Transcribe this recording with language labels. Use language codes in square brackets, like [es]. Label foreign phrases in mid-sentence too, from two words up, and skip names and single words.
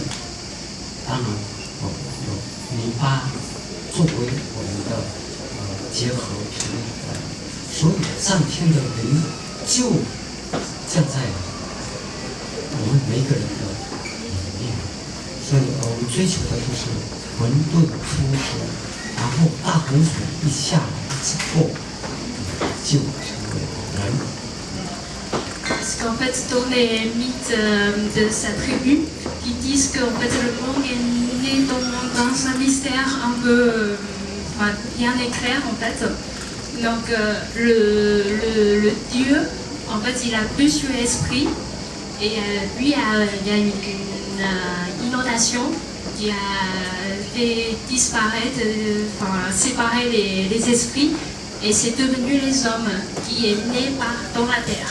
[zh] 当然有泥巴作为我们的结合成为所以上天的灵就降在我们每个人的里面。所以我们追求的就是混沌初始，然后大洪水一下来之后，就成为人。 [fr] Parce qu'en fait, dans les mythes de sa tribu, ils disent qu'en fait, le monde est né dans un mystère un peu bien éclair en fait. Donc le dieu, en fait, il a plusieurs esprits et lui, il y a une inondation qui a fait disparaître, séparer les esprits et c'est devenu les hommes qui est né dans la terre.